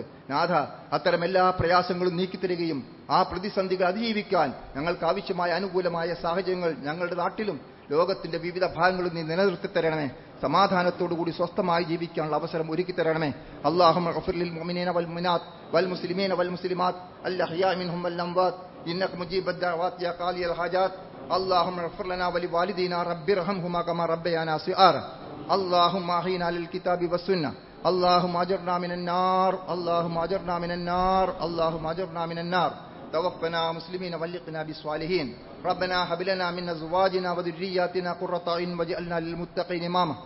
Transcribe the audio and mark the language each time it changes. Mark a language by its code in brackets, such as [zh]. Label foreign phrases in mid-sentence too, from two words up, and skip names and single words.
[ml] നാഥ, അത്തരം എല്ലാ പ്രയാസങ്ങളും നീക്കിത്തരികയും ആ പ്രതിസന്ധികൾ അതിജീവിക്കാൻ ഞങ്ങൾക്ക് ആവശ്യമായ അനുകൂലമായ സാഹചര്യങ്ങൾ ഞങ്ങളുടെ നാട്ടിലും ലോകത്തിന്റെ വിവിധ ഭാഗങ്ങളിൽ നീ നിലനിർത്തി തരണമേ. സമാധാനത്തോടുകൂടി സ്വസ്ഥമായി ജീവിക്കാനുള്ള അവസരം ഒരുക്കി തരണമേ. [ar] اللهم اغفر للمؤمنين والمؤمنات والمسلمين والمسلمات الأحياء منهم والأموات إنك مجيب الدعوات يا قاضي الحاجات. اللهم اغفر لنا ولوالدينا رب ارحمهما كما ربيانا صغارا. اللهم احينا للكتاب والسنة. اللهم اجرنا من النار. اللهم اجرنا من النار. اللهم اجرنا من النار. توفنا مسلمين والحقنا بالصالحين. ربنا هب لنا من ازواجنا وذرياتنا قرة اعين واجعلنا للمتقين اماما.